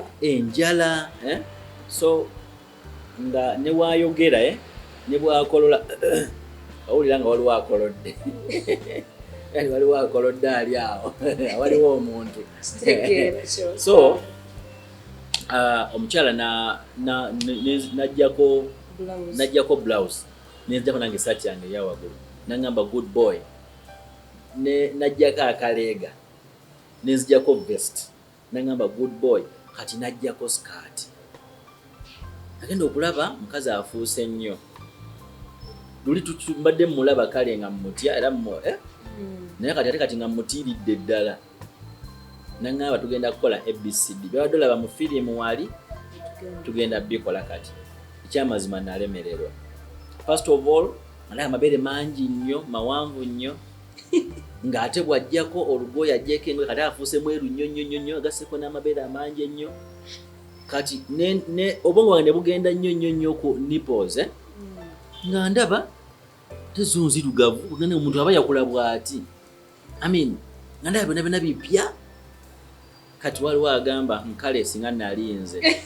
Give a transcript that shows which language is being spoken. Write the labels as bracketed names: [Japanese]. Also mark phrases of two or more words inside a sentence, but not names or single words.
[Ganda] enjala so nga ne waayogera ne bwakolola awulira nga waliwo akolodde yani waliwo akolodde ali awo waliwo omuntu so omukyala najjako blouse nenzijako nange esaati yange eyawaggulu nangamba [English] good boy [Ganda] najjako akaleega nenzijako vest nangamba [English] good boy [Ganda] kati najjako skirt agenda okulaba mukazi afuuse nnyo luli tumbadde mulaba kale nga mutya era naye kati nga mutiiridde ddala nangamba tugenda kukola ABCD byabadde olaba mu firimu wali tugenda bikola kati ekyamazima nalemererwa [English] first of all [Ganda] alaba amabeere mangi nnyo mawanvu nnyo ng'ate bw'ajjako olugoye ajjeko engoye kati afuuse mweru nnyo agasseko n'amabeere amangi ennyo kati obwongo bwange ne bugenda nnyo ku nipples nga ndaba tezo nzirugavu bugenda omuntu aba yakula bw'ati nga ndaba byonna bipya kati waliwo agamba nkale singa nalinze